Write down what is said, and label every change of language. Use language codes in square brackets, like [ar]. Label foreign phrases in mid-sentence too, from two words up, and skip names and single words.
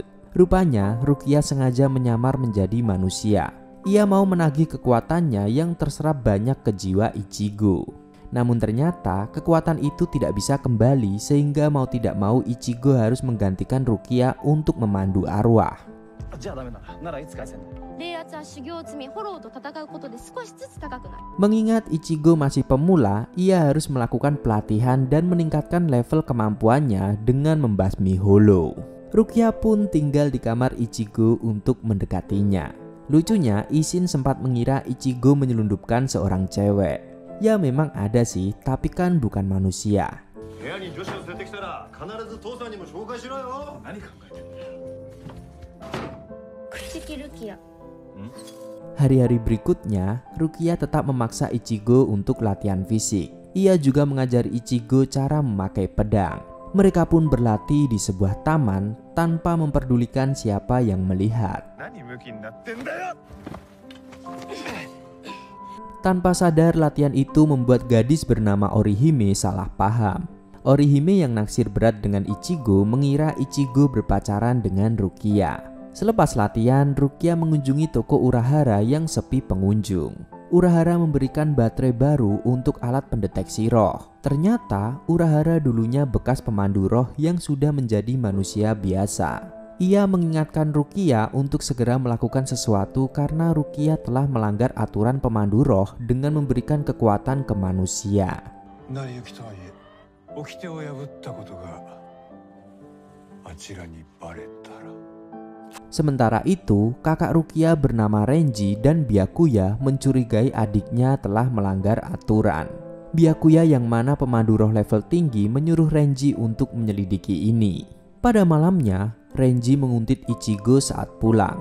[id] Rupanya, Rukia sengaja menyamar menjadi manusia. Ia mau menagih kekuatannya yang terserap banyak ke jiwa Ichigo. Namun ternyata kekuatan itu tidak bisa kembali sehingga mau tidak mau Ichigo harus menggantikan Rukia untuk memandu arwah. [ja] じゃあダメならいつ返せんの？冷圧は修行を積みフォローと戦うことで少しずつ高くなる。 [id] Mengingat Ichigo masih pemula, ia harus melakukan pelatihan dan meningkatkan level kemampuannya dengan membasmi Hollow. Rukia pun tinggal di kamar Ichigo untuk mendekatinya. Lucunya, Ishin sempat mengira Ichigo menyelundupkan seorang cewek. Ya memang ada sih, tapi kan bukan manusia. [ja] 部屋に女子を連れてきたら必ず父さんにも紹介しろよ。何考えてんだよ。朽木ルキア。 [id] Hari-hari berikutnya, Rukia tetap memaksa Ichigo untuk latihan fisik. Ia juga mengajari Ichigo cara memakai pedang. Mereka pun berlatih di sebuah taman tanpa memperdulikan siapa yang melihat. [ja] 何ムキになってんだよ。 [id] Tanpa sadar, latihan itu membuat gadis bernama Orihime salah paham. Orihime yang naksir berat dengan Ichigo mengira Ichigo berpacaran dengan Rukia. Selepas latihan, Rukia mengunjungi toko Urahara yang sepi pengunjung. Urahara memberikan baterai baru untuk alat pendeteksi roh. Ternyata Urahara dulunya bekas pemandu roh yang sudah menjadi manusia biasa. Ia mengingatkan Rukia untuk segera melakukan sesuatu karena Rukia telah melanggar aturan pemandu roh dengan memberikan kekuatan ke manusia. [ja] 成り行きとはいえ、掟を破ったことがあちらにバレたら。 [id] Sementara itu, kakak Rukia bernama Renji dan Byakuya mencurigai adiknya telah melanggar aturan. Byakuya yang mana pemandu roh level tinggi menyuruh Renji untuk menyelidiki ini. Pada malamnya, Renji menguntit Ichigo saat pulang.